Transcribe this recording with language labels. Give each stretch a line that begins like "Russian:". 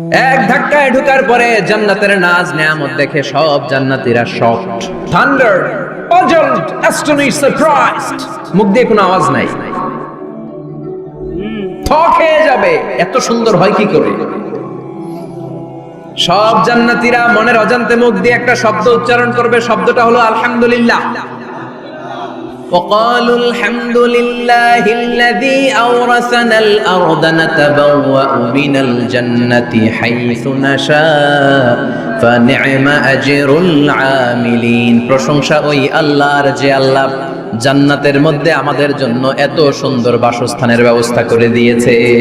Bangla: এক ধাক্কায় ঢোকার পরে জান্নাতের নাজ নেয়ামত দেখে সব জান্নাতীরা shocked, thunder,
English: puzzled, astonished, surprised।
Bangla: মুখ দিয়ে কোনো আওয়াজ নাই, থক হয়ে যাবে। এত সুন্দর হয় কি করে? সব জান্নাতীরা মনের অজান্তে মুখ দিয়ে একটা শব্দ উচ্চারণ করবে। শব্দটা হলো আলহামদুলিল্লাহ।
Arabic: وقالوا الحمد لله الذي أورثنا الأرض نتبوأ من الجنة حيث نشاء فنعم أجر العاملين।
Bangla: প্রশংসা ওই আল্লাহর যে আল্লাহ জান্নাতের মধ্যে আমাদের জন্য এত সুন্দর বাসস্থানের ব্যবস্থা করে দিয়েছে।